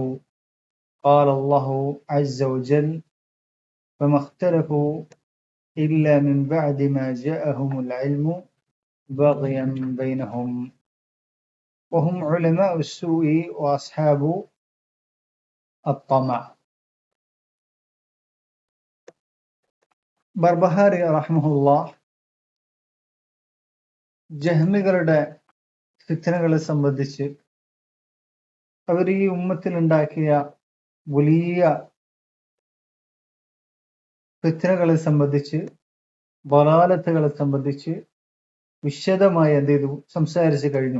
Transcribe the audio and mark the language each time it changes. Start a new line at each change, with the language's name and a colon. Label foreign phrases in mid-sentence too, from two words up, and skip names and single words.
Arabic: قال الله عز وجل: فما اختلفوا إلا من بعد ما جاءهم العلم بغيا بينهم وهم علماء السوء وأصحاب الطمع.
Malayalam: ബർബഹാരി റഹ്മഹുല്ലാഹ് ജഹ്മികളുടെ ഫിത്നകളെ സംബന്ധിച്ച്, അവർ ഈ ഉമ്മത്തിലുണ്ടാക്കിയ വലിയ ഫിത്നകളെ സംബന്ധിച്ച്, ബലാലത്തുകളെ സംബന്ധിച്ച് വിശദമായി എന്ത് ചെയ്തു സംസാരിച്ചു കഴിഞ്ഞു.